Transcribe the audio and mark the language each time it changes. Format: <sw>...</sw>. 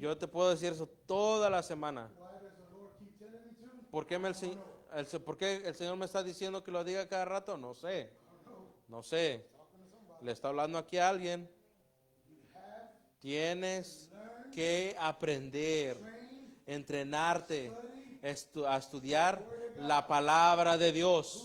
<es>Yo te puedo decir eso toda la semana.</es> <en>Why does the Lord keep telling me to?</en> <es>¿Por qué el Señor me está diciendo que lo diga cada rato? No sé. No sé.</es> <en>Talking to somebody.</en> <es>Le está hablando aquí a alguien.</es> <en>You have</en> <es>Tienes que aprender,</es> <en>trained,</en> <es>entrenarte</es> <en>study.</en> <es>a estudiar la palabra de Dios.</es>